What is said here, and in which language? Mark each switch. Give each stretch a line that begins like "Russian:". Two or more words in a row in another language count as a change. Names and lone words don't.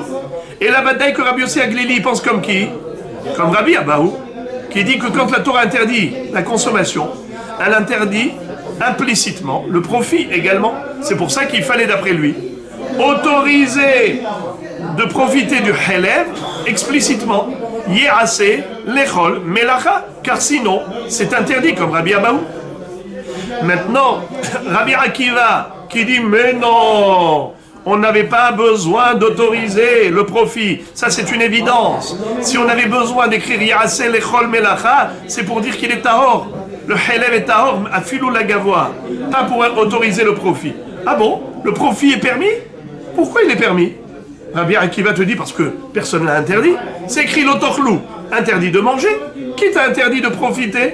French: Et la bataille que Rabbi Yossi Aglili pense comme qui? Comme Rabbi Abahu, qui dit que quand la Torah interdit la consommation, elle interdit implicitement le profit également. C'est pour ça qu'il fallait, d'après lui, autoriser de profiter du Helev explicitement.
Hebrew: יעשה לכל מלאכה,
French: car sinon c'est interdit, comme Rabbi Abahu. Maintenant, Rabbi Akiva qui dit mais non, on n'avait pas besoin d'autoriser le profit. Ça c'est une évidence. Si on avait besoin d'écrire
Hebrew: יעשה לכל מלאכה,
French: c'est pour dire qu'il est tahor. Le Helev est tahor,
Hebrew: אפילו לגבוה,
French: pas pour autoriser le profit. Ah bon? Le profit est permis? Pourquoi il est permis? Rabbi Akiva te dit parce que personne ne l'a interdit. C'est écrit l'otochlou, interdit de manger. Qui t'a interdit de profiter?